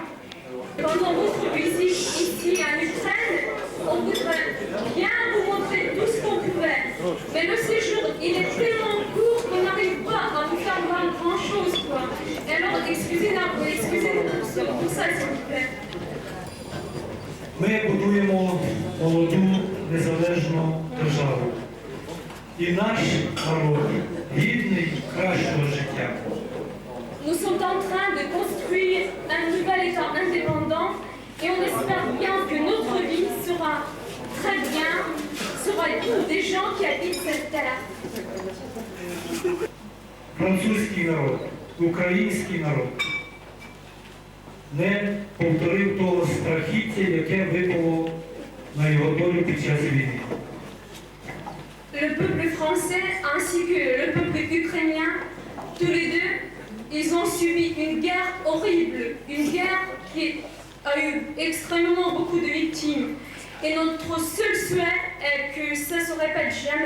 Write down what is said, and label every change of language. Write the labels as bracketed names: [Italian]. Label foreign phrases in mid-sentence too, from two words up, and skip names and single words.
[French] Pendant votre visite ici en Ukraine, on voudrait bien vous montrer tout ce qu'on pouvait. Mais le séjour, il est tellement court qu'on n'arrive pas à vous faire voir grand-chose, quoi. Et alors, excusez-nous pour ça, s'il vous plaît. [Ukrainian] Ми будуємо молоду незалежну державу. І наш народ гідний кращого життя. [French] Nous sommes en train de construire un nouvel État indépendant et on espère bien que notre vie sera très bien, sera digne des gens qui habitent cette terre. [Ukrainian] Французький народ, український народ не повторив того страхіття, яке випало на його долю під час війни. [French] Le peuple français ainsi que le peuple ukrainien, tous les deux, ils ont subi une guerre horrible, une guerre qui a eu extrêmement beaucoup de victimes. Et notre seul souhait est que ça ne se répète jamais.